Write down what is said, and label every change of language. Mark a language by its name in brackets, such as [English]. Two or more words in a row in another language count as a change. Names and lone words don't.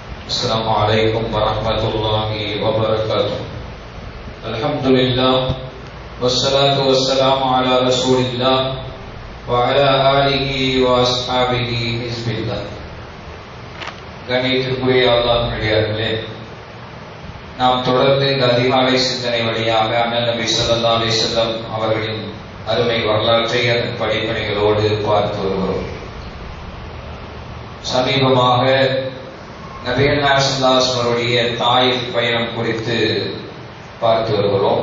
[Arabic] السلام عليكم ورحمة الله وبركاته. الحمد لله والصلاة والسلام على رسول الله وعلى آله وأصحابه حزب الله. [Tamil] கண்ணியத்திற்குரிய அல்லாஹ் நல்லடியார்களே, நாம் தொடர்ந்து இந்த அதிகாலை சிந்தனை வழியாக அண்ணல் நபி [Arabic] صلى الله عليه وسلم [Tamil] அவர்களின் அருமை வரலாற்றை அதன் படிப்பனைகளோடு பார்த்து வருகிறோம். சமீபமாக நபிகள் நாயகம் [Arabic] صلى الله عليه وسلم [Tamil] அவருடைய தாயிஃப் பயணம் குறித்து பார்த்து வருகிறோம்.